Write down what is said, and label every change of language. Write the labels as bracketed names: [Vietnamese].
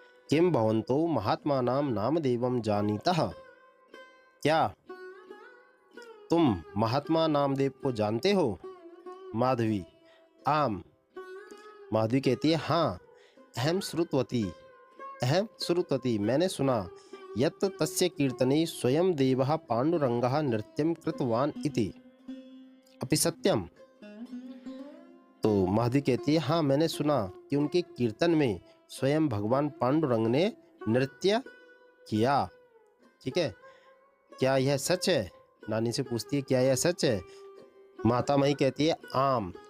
[Sanskrit] किम भवन्तो महात्मानां नामदेवं जानीतः। [Hindi] क्या तुम महात्मा नामदेव को जानते हो। माधवी आम। माधवी कहती है, हाँ। [Sanskrit] अहम श्रुतवती [Hindi] मैंने सुना। [Sanskrit] यत् तस्य कीर्तने स्वयं देवः पांडुरंगः नृत्यं कृतवान इति। अपि सत्यम। [Hindi] तो माधवी कहती है, हाँ मैंने सुना कि उनके कीर्तन में स्वयं भगवान पांडुरंग ने नृत्य किया। ठीक है, क्या यह सच है। नानी से पूछती है, क्या यह सच है। माता मही कहती है, आम